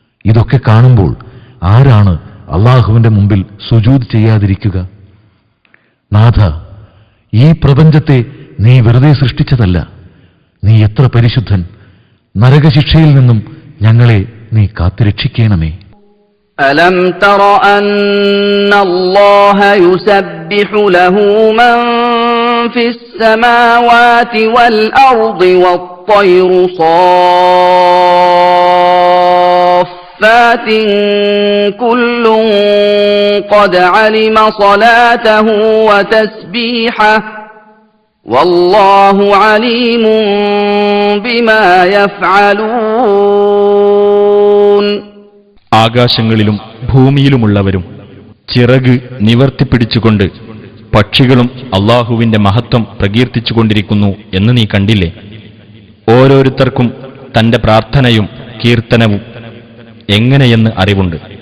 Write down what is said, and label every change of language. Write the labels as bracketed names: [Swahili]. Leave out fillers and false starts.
[Malayalam] ഇതൊക്കെ കാണുമ്പോൾ ആരാണ് അല്ലാഹുവിന്റെ മുമ്പിൽ സുജൂദ് ചെയ്യാതിരിക്കുക? നാഥ, ഈ പ്രപഞ്ചത്തെ നീ വെറുതെ സൃഷ്ടിച്ചതല്ല. നീ എത്ര പരിശുദ്ധൻ! നരകശിക്ഷയിൽ നിന്നും ഞങ്ങളെ നീ കാത്തുരക്ഷിക്കണമേ. [Arabic] ألم تر أن الله يسبح له من في السماوات والأرض والطير صافات كل قد علم صلاته وتسبيحه والله عليم بما يفعلون. [Malayalam] ആകാശങ്ങളിലും ഭൂമിയിലുമുള്ളവരും ചിറക് നിവർത്തിപ്പിടിച്ചുകൊണ്ട് പക്ഷികളും അല്ലാഹുവിന്റെ മഹത്വം പ്രകീർത്തിച്ചുകൊണ്ടിരിക്കുന്നു എന്ന് നീ കണ്ടില്ലേ? ഓരോരുത്തർക്കും തന്റെ പ്രാർത്ഥനയും കീർത്തനവും എങ്ങനെയെന്ന് അറിവുണ്ട്.